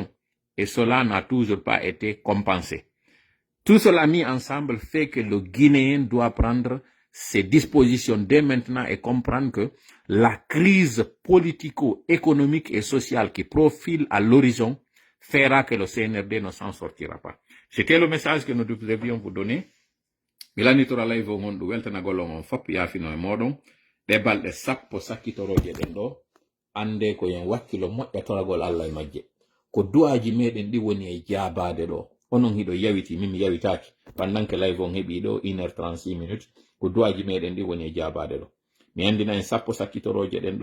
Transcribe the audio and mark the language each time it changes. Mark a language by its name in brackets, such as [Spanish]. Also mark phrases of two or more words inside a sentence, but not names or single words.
[French] Et cela n'a toujours pas été compensé. Tout cela mis ensemble fait que le Guinéen doit prendre ses dispositions dès maintenant et comprendre que la crise politico-économique et sociale qui profile à l'horizon fera que le CNRD ne s'en sortira pas. C'était le message que nous devions vous donner. [Fula] Milani tora live on du weltana golon fop ya fino e modon de balde sappo sakkitoroje den do ande ko yen wakkilo modde toragol Allah e majje ko duaji meden di woni e jaabade do onon hido yawiti mimi yawitaaki pandanke live on hebi do 1h36 minutes ko duaji meden di woni e jaabade do mi andina en sappo sakkitoroje den